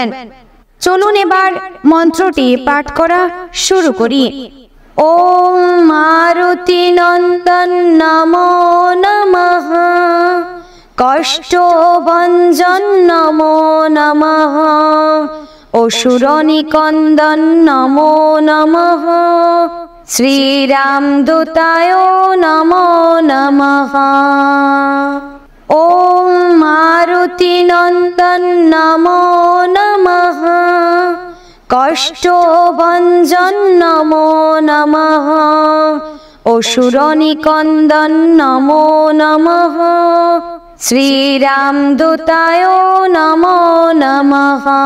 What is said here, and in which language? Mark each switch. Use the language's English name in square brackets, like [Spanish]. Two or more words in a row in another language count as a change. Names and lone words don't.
[Bangla] চলুন এবার মন্ত্রটি পাঠ করা শুরু করি। [Sanskrit] ওম মারুতি নন্দন নমো নমঃ, কষ্টভঞ্জন নমো নমঃ, অসুর নিকন্দন নমো নমঃ, শ্রীরামদূতায় নমো নমঃ। ওম মারুতি নন্দন নমো নমঃ, কষ্টভঞ্জন নমো নমঃ, অসুর নিকন্দন নমো নমঃ, শ্রীরামদূতায় নমো নমঃ।